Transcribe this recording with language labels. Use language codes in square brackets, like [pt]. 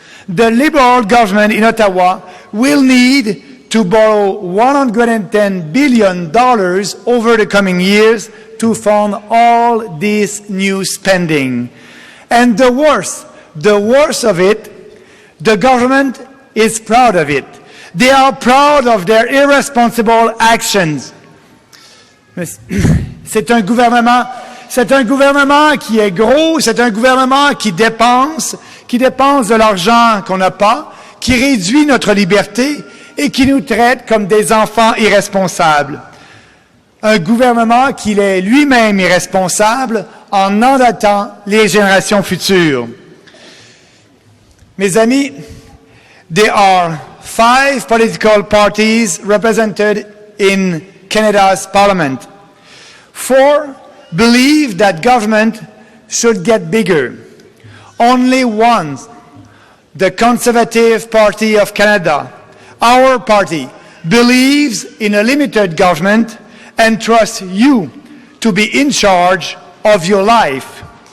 [en] The Liberal government in Ottawa will need to borrow $110 billion over the coming years to fund all this new spending. And the worst of it, the government is proud of it. They are proud of their irresponsible actions. [fr] C'est un gouvernement qui est gros, c'est un gouvernement qui dépense de l'argent qu'on n'a pas, qui réduit notre liberté et qui nous traite comme des enfants irresponsables. Un gouvernement qui est lui-même irresponsable en endettant les générations futures. Mes amis, [en] there are 5 political parties represented in Canada's Parliament. 4 believe that government should get bigger. Only one, the Conservative Party of Canada, our party, believes in a limited government and trusts you to be in charge of your life.